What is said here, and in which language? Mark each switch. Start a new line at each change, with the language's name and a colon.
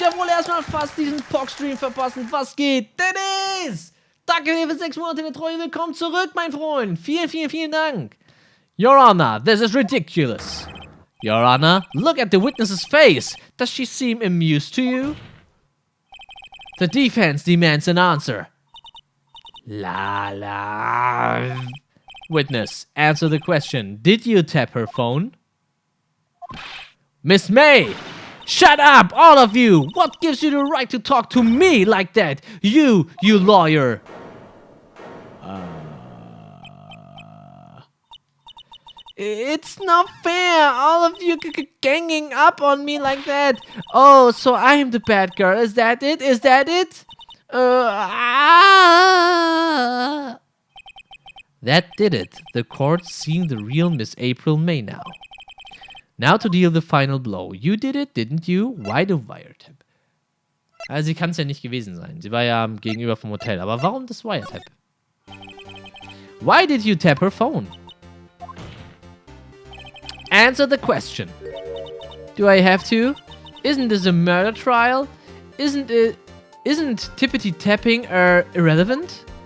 German: Ja, wohl erstmal fast diesen Pock-Stream verpassen. Was geht? Dennis! Danke dir für 6 Monate der Treue. Willkommen zurück, mein Freund. Vielen Dank.
English: Your Honor, this is ridiculous. Your Honor, look at the witness's face. Does she seem amused to you? The defense demands an answer. La. Witness, answer the question. Did you tap her phone? Miss May! Shut up, all of you! What gives you the right to talk to me like that? You lawyer! It's not fair, all of you ganging up on me like that. Oh, so I am the bad girl, is that it? That did it. The court's seeing the real Miss April May now. Now to deal the final blow. You did it, didn't you? Why the wiretap?
German: Also sie kann es ja nicht gewesen sein. Sie war ja gegenüber vom Hotel. Aber warum das Wiretap?
English: Why did you tap her phone? Answer the question. Do I have to? Isn't this a murder trial? Isn't tippity tapping irrelevant?